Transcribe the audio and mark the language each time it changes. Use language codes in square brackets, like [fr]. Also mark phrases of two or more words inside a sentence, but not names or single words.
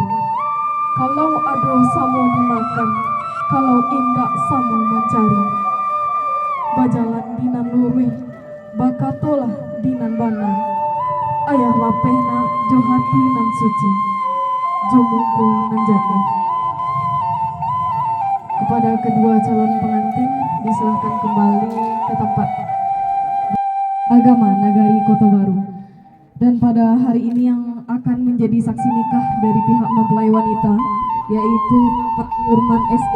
[min] Kalau ado samo dimakan, kalau indak samo mencari. Bajalan dinan lurih, bakatolah dinan bana. Ayah lapehna jo hati nan suci, jo mungku nan jatuh. [id] Kepada kedua calon pengantin diserahkan kembali ke tempat agama Nagari Kota Baru. Dan pada hari ini yang akan menjadi saksi nikah dari pihak mempelai wanita yaitu Pak Nurman SE.